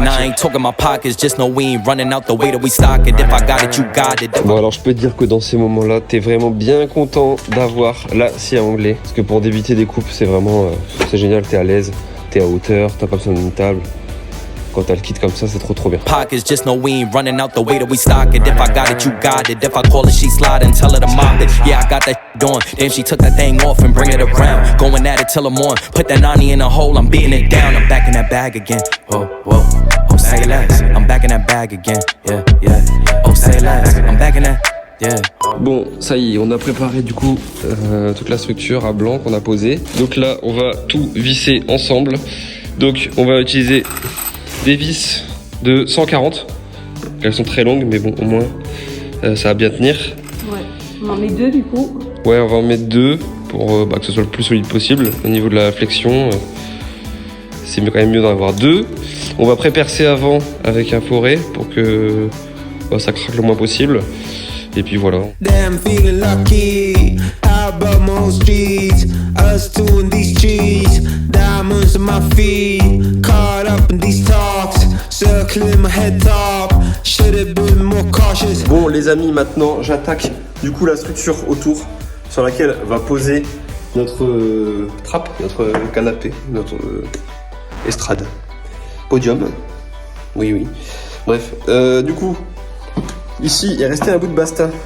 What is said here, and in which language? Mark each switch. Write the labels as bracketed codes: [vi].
[en] Now I ain't talking my pockets. Just know we ain't running out the way that we stock it. If I got it, you got it. [fr] Bon, alors je peux te dire que dans ces moments-là, t'es vraiment bien content d'avoir la scie à onglet. Parce que pour débuter des coupes, c'est vraiment c'est génial. T'es à l'aise, t'es à hauteur, t'as pas besoin d'une table. Quand t'as le kit comme ça, c'est trop bien. [en] Pockets, just know we ain't running out the way that we stock it. If I got it, you got it. If I call it, she slide and tell her to mop it. Yeah, I got that on. Damn, she took that thing off and bring it around. Going at it till I'm on. Put that 90 in a hole, I'm beating it down. I'm back in that bag again. Whoa, whoa. Oh, say less. I'm back in that bag again. Yeah, yeah. Oh, say less. I'm back in that. Yeah. [fr] Bon, ça y est, on a préparé du coup toute la structure à blanc qu'on a posée. Donc là, on va tout visser ensemble. Donc, on va utiliser des vis de 140. Elles sont très longues, mais bon, au moins, ça va bien tenir. Ouais, on en met 2 du coup. Ouais, on va en mettre 2 pour que ce soit le plus solide possible. Au niveau de la flexion, c'est quand même mieux d'en avoir 2. On va pré-percer avant avec un forêt pour que ça craque le moins possible. Et puis voilà. [en] Damn, feeling lucky. How about most streets? Us two in these streets. Diamonds on my feet. Caught up in these talks. Circling my head top. Should have been more cautious. [fr] Bon les amis, maintenant j'attaque du coup la structure autour sur laquelle va poser notre trappe, notre canapé, notre estrade. Podium. Oui, oui. Bref, du coup, ici, il est resté un bout de bastin.